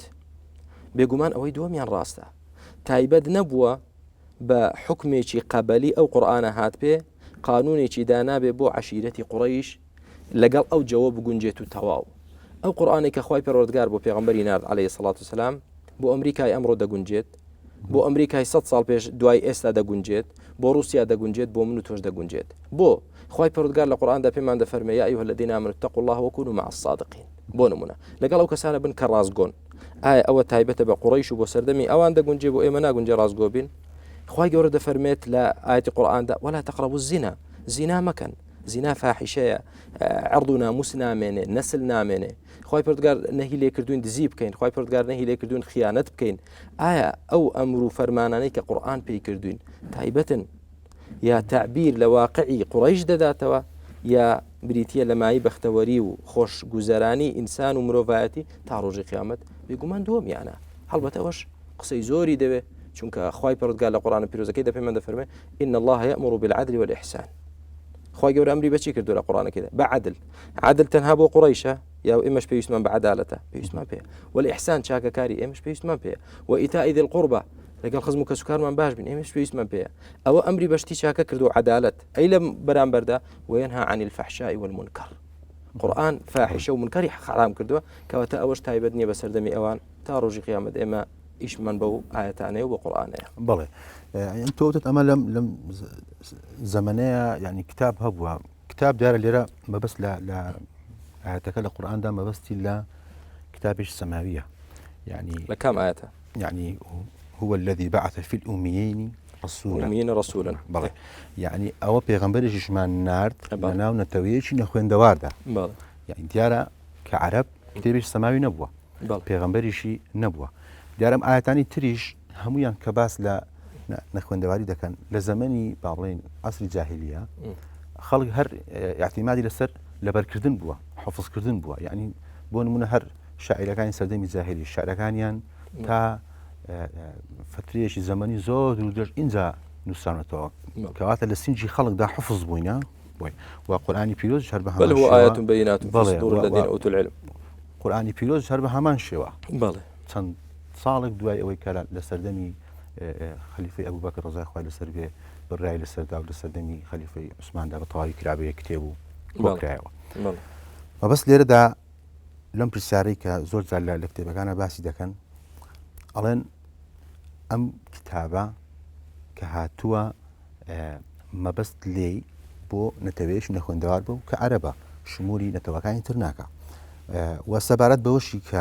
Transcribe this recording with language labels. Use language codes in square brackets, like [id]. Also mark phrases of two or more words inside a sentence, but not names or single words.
[ckb] بێگومان ئەوەی دووەمیان ڕاستە، تایبەت نەبووە بە حکمێکی قەبەلی ئەو قورئانە هات پێ قانونێکی دانابێ بۆ عەشیرەتی قوڕەیش لەگەڵ ئەو جەوە بگونجێت و تەواو. ئەو قورئانێک کە خوای پەروەردگار بۆ پێغەمبەری نارد عەلەیهی سڵات وسەلام بۆ ئەمریکای ئەمڕۆ دەگونجێت، بۆ ئەمریکای 100 ساڵ پێش دوای ئێستا دەگونجێت، بۆ رووسیا دەگونجێت، بۆ من و تۆش دەگونجێت. بۆ خوای پەروەردگار لە قورئاندا پێمان دەفەرمێ [ar] یا ئەیها الذین آمنوا اتقوا الله وكونوا مع الصادقین. [ckb] بۆ نمونە لەگەڵ ئەو کەسانە بن کە ڕاستگۆن. ئایا ئەوە تایبەتە بە قوڕەیش و بۆ سەردەمی ئەوان دەگونجێ بۆ ئێمە ناگونجێ ڕاستگۆ بین؟ خوای گەورە دەفەرمێت لە ئاەتی قورئاندا [ar] ولا تقربوا الزنا، [ckb] زینا مەکەن، زینا فاحیشەیە، عرض و ناموس نامێنێ، نەسل نامێنێ. خوای پەروەردگار نەهی لێ کردوین دزی بکەین، خوای پەروەردگار نەهی لێ کردوین خیانەت بکەین. ئایا ئەو ئەمر و فەرمانانەی کە قورئان پێی کردوین تایبەتن یا تعبیر لە واقعی قوڕەیش دەداتەوە یا بریتیە لە مای بەختەوەری و خۆش گوزەرانی ئینسان و مرۆڤایەتی تا ڕۆژی قیامەت؟ بێگومان دووەمیانە. هەڵبەتە ئەوەش قسەی زۆری دەوێ، چونکە خوای پەروەردگار لە قورئانە پیرۆزەکەیدا پێمان دەفەرمێ [ar] إن الله يأمر بالعدل والإحسان. [ckb] خوای گەورە ئەمری بەچی کردو لە قورئانەکەیدا؟ بە عەدل. عەدل تەنها بۆ قوڕەیشە یا ئێمەش پێویستمان بە عەدالەتە؟ پێویستمان پێیە. والإحسان چاکەکاری ئێمەش پێویستمان پێیە. [ar] وإيتاء ذي القربى [ckb] لەگەڵ خزم و کەسوکارمان باش بین ئێمەش پێویستمان پێیە. ئەوە ئەمری بەشتی چاکە کردو عەدالەت. ئەی لە بەرامبەردا [ar] وينهى عن الفحشاء والمنكر. [ckb] قورئان فاحشە و منکەری حرام کردووە، کەواتە ئەوەش تایبەت نییە بە سەردەمی ئەوان تا ڕۆژی قیامەت ئێمە ئیشمان بەو ئاەتانەیە و بە قورئانەیە. بەڵێ تۆتت ئەمە لەم زەمانەیە ینی کتاب هەبووە، کتاب دیارە لێرە مەبەست لە ئاەتەکە لە قورئاندا مەبەستی لە کتابێکی سەماویە، یعنی لە کام ئاەتە؟ [ar] يعني هو الذي بعث في الأميين رسولا. [ckb] بەڵێ یعنی ئەوە پێغەمبەرێکیشمان نارد لە ناو نەتەوەیەکی نەخوێندەواردا. یعنی دیارە کە عەرەب کتێبێکی سەماوی نەبووە، پێغەمبەریشی نەبووە. دیارە ئەم ئاەتانی تریش هەمویان کە باس لە نەخوێندەواری دەکەن لە زەمەنی باڵێن عەسری جاهیلیە خەڵک هەر اعتیمادی لەسەر لەبەرکردن بووە، حەفظکردن بووە. یعنی بۆ نمونە هەر شاعیرەکانی سەردەمی جاهیلی شاعرەکانیان تا فترێکی زەمەنی زۆر درێژ اینجا نووسانەتەوە، کەواتە لە سینجی خەڵکدا حفظ بووینە و قورئانی پیرۆز هەر بە هەمان شێوە [ar] آیات بەینات فی صدور الذین أوتوا العلم. [ckb] قورئانی پیرۆز هەر بە هەمان شێوە بەڵێ چەند ساڵێک دوای ئەوەی کە لە سەردەمی خەلیفەی ئەبوبەکر ڕەزای خوای لەسەر بێ بڕای لەسەردا و لە سەردەمی خەلیفەی عوسماندا بە تەواوی کرابێ کتێب و کۆکرایەوە. مەبەست لێرەدا لەم پرسیارەی کە زۆر جار لە کتێبەکانە باسی دەکەن ئەڵێن ئەم کتابە کە هاتووە مەبەست لێی بۆ نەتەوەیەش نەخوێندەوار بوو کە عەرەبە شمولی نەتەوەکانی تر ناکە و سەبارەت بەوەشی کە